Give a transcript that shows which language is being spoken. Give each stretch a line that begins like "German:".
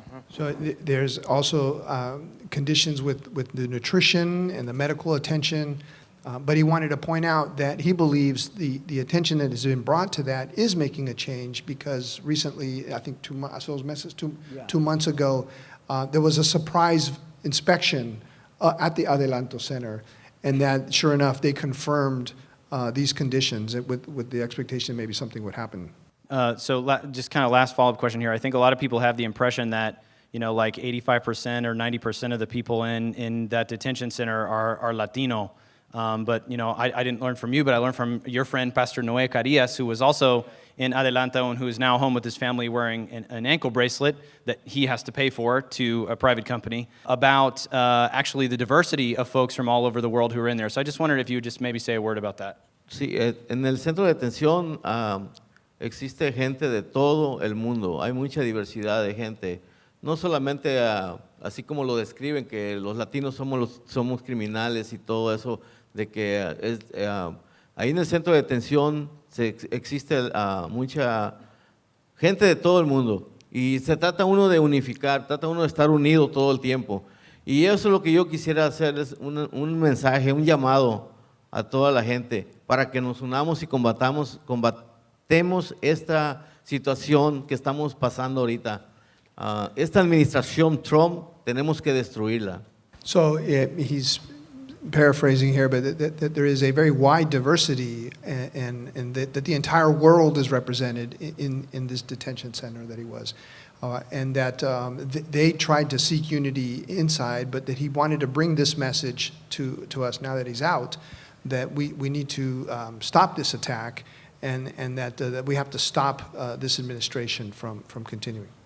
English: So there's also conditions with the nutrition and the medical attention, but he wanted to point out that he believes the attention that has been brought to that is making a change because recently, I think 2 months, I saw those messages 2 months ago, there was a surprise inspection at the Adelanto Center, and that sure enough, they confirmed these conditions with the expectation maybe something would happen. Just kind of last follow-up question here. I think a lot of people have the impression that, you know, like 85% or 90% of the people in that detention center are Latino. But, you know, I didn't learn from you, but I learned from your friend, Pastor Noé Carillas, who was also in Adelanto and who is now home with his family wearing an ankle bracelet that he has to pay for to a private company, about actually the diversity of folks from all over the world who are in there. So I just wondered if you would just maybe say a word about that.
Spanish: Sí, en el centro de detención existe gente de todo el mundo, hay mucha diversidad de gente, no solamente así como lo describen, que los latinos somos criminales y todo eso, de que ahí en el centro de detención existe mucha gente de todo el mundo y se trata uno de unificar, trata uno de estar unido todo el tiempo. Y eso es lo que yo quisiera hacer, es un mensaje, un llamado a toda la gente para que nos unamos y combatamos esta situación que estamos pasando ahorita. Esta administración Trump tenemos que destruirla.
English: So he's paraphrasing here, but that there is a very wide diversity and that the entire world is represented in this detention center that he was. And that they tried to seek unity inside, but that he wanted to bring this message to us now that he's out, that we need to stop this attack and that we have to stop this administration from continuing.